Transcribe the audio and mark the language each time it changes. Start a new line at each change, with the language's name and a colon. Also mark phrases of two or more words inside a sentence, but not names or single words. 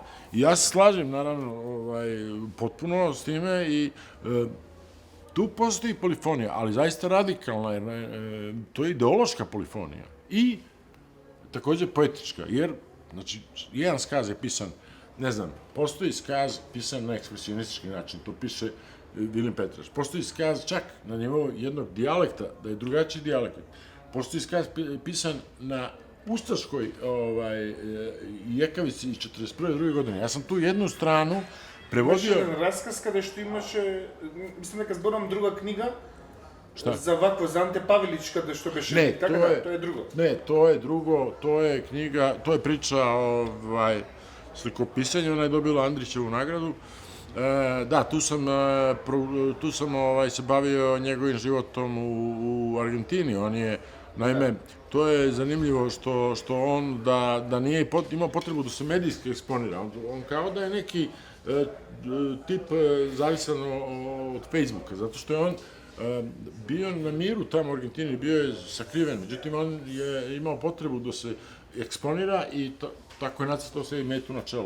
Serbian: I ja se slažem, naravno, potpuno s time i tu postoji polifonija, ali zaista radikalna, jer to je ideološka polifonija i takođe poetička, jer, znači, jedan skaz je pisan, ne znam, postoji skaz pisan na ekspresionistički način, to piše Vilim Petrač. Postoji skaz čak na nivou jednog dijalekta, da je drugačiji dijalekt. Postoji skaz pisan na ustaškoj jekavici iz 41. godine. Ja sam tu jednu stranu prevodio...
Macedonian: Имаше еден расказ каде што имаше, мислам дека зборам друга книга,
Serbian: Šta?
Macedonian: за вакво, за Анте Павелич, каде што беше...
Serbian: Ne,
Macedonian: така да, тоа е друго.
Serbian: Ne, to je drugo, to je knjiga, to je priča o slikopisanju, ona je dobila Andrićevu nagradu. Da, tu sam se bavio njegovim životom u Argentini, on je, naime, to je zanimljivo što on, da nije imao potrebu da se medijski eksponira, on kao da je neki tip zavisan od Facebooka, zato što je on bio na miru tamo u Argentini, bio je sakriven, međutim on je imao potrebu da se eksponira i tako je nacrtao sebi metu na čelu.